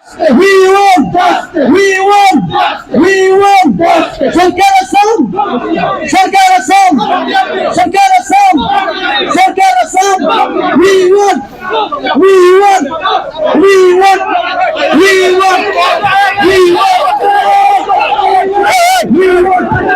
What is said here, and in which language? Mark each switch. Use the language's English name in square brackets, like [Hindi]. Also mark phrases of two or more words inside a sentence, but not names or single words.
[English] We want justice. We want justice. We want justice. [Bangla] সরকার আসাম, সরকার আসাম, সরকার আসাম, সরকার আসাম। [English] We want, we want, we want, we want, we want, we want.